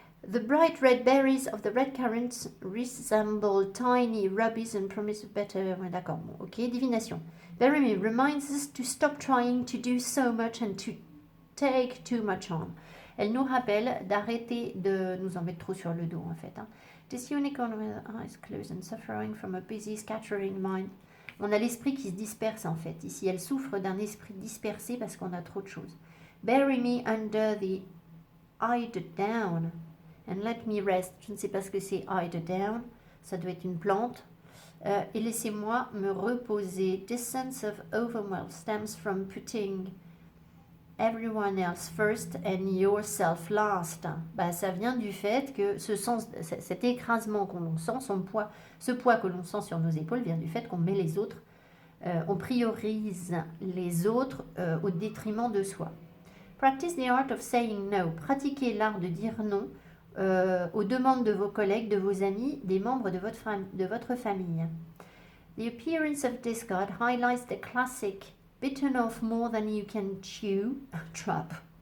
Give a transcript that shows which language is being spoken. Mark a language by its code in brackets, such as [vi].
[en] The bright red berries of the red currants resemble tiny rubies and promise better. [fr] Ouais, d'accord, bon, ok, divination. [en] Beremy reminds us to stop trying to do so much and to take too much on. [fr] Elle nous rappelle d'arrêter de nous en mettre trop sur le dos, en fait. [en] This unicorn with eyes closed and suffering from a busy scattering mind. [fr] On a l'esprit qui se disperse, en fait. Ici, elle souffre d'un esprit dispersé parce qu'on a trop de choses. [en] Bury me under the eider down and let me rest. [fr] Je ne sais pas ce que c'est eider down. Ça doit être une plante. Et laissez-moi me reposer. [en] This sense of overwhelm stems from putting everyone else first and yourself last. [fr] Ça vient du fait que cet écrasement qu'on sent, ce poids que l'on sent sur nos épaules vient du fait qu'on met les autres, on priorise les autres au détriment de soi. [en] Practice the art of saying no. [fr] Pratiquez l'art de dire non aux demandes de vos collègues, de vos amis, des membres de votre famille. [en] The appearance of discard highlights the classic bitten off more than you can chew trap.